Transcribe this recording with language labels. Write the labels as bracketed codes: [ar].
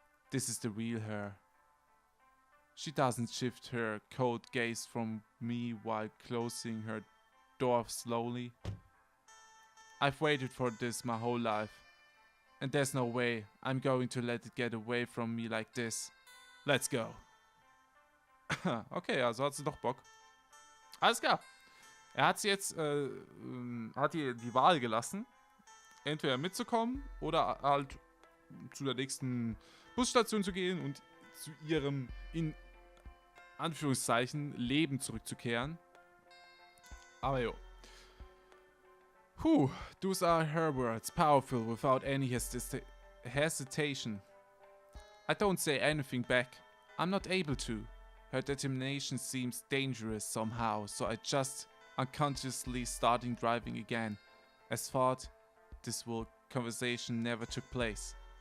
[en] This is the real her. She doesn't shift her cold gaze from me while closing her door slowly. I've waited for this my whole life, and there's no way I'm going to let it get away from me like this. Let's go. [de] Okay, also hat sie doch Bock. Alles klar. Er hat sie jetzt, hat ihr die Wahl gelassen. entweder mitzukommen oder halt zu der nächsten Busstation zu gehen und zu ihrem, in Anführungszeichen, Leben zurückzukehren. Aber jo. [en] Those are her words, powerful without any hesitation. I don't say anything back. I'm not able to. Her determination seems dangerous somehow, so I just unconsciously starting driving again, as thought this conversation never took place.